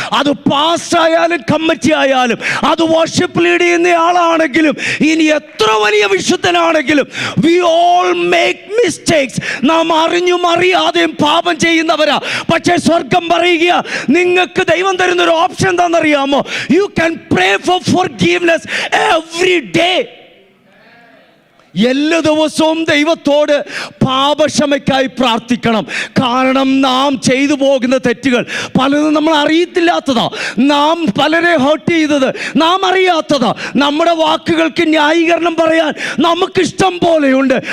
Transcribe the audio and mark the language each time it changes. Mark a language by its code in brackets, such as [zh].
[ml] അത് പാസ്റ്റ് ആയാലും കമ്മിറ്റി ആയാലും, അത് വർഷിപ്പ് ലീഡ് ചെയ്യുന്ന ആളാണെങ്കിലും, ഇനി എത്ര വലിയ വിശുദ്ധനാണെങ്കിലും, [en] We all make mistakes. [ml] നാം അറിഞ്ഞും അറിയാതെയും പാപം ചെയ്യുന്നവരാ. പക്ഷേ സ്വർഗം പറയുക, നിങ്ങൾക്ക് ദൈവം തരുന്നൊരു ഓപ്ഷൻ എന്താണെന്നറിയാമോ? [en] You can pray for forgiveness every day. [ml] എല്ലാ ദിവസവും ദൈവത്തോട് പാപക്ഷമയ്ക്കായി പ്രാർത്ഥിക്കണം. കാരണം നാം ചെയ്തു പോകുന്ന തെറ്റുകൾ പലതും നമ്മൾ അറിയത്തില്ലാത്തതാ. നാം പലരെ ഹേർട്ട് ചെയ്തത് നാം അറിയാത്തതാ. നമ്മുടെ വാക്കുകൾക്ക് ന്യായീകരണം പറയാൻ നമുക്കിഷ്ടം പോലെയുണ്ട്.